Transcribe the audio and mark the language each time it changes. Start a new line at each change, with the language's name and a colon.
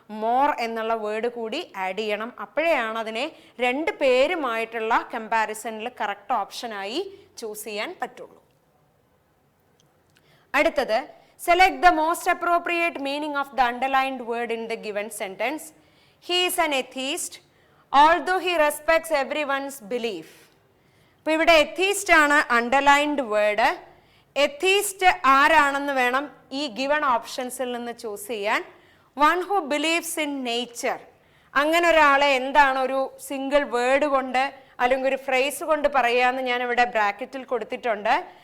Malayalam: More എന്നുള്ള word കൂടി add ചെയ്യണം. അപ്പോഴാണ് അതിനെ രണ്ട് പേരുമായിട്ടുള്ള കമ്പാരിസണിൽ കറക്റ്റ് ഓപ്ഷനായി ചൂസ് ചെയ്യാൻ പറ്റുള്ളൂ.
English: അടുത്തത്, select the most appropriate meaning of the underlined word in the given sentence. He is an atheist, although he respects everyone's belief.
Malayalam: അപ്പൊ ഇവിടെ എത്തീസ്റ്റ് ആണ് അണ്ടർലൈൻഡ് വേർഡ്. എത്തീസ്റ്റ് ആരാണെന്ന് വേണം ഈ ഗിവൺ ഓപ്ഷൻസിൽ നിന്ന് ചൂസ് ചെയ്യാൻ.
English: One who believes in nature.
Malayalam: അങ്ങനെ ഒരാളെ എന്താണ് ഒരു സിംഗിൾ വേർഡ് കൊണ്ട് അല്ലെങ്കിൽ ഒരു ഫ്രേസ് കൊണ്ട് പറയാന്ന് ഞാൻ ഇവിടെ ബ്രാക്കറ്റിൽ കൊടുത്തിട്ടുണ്ട്.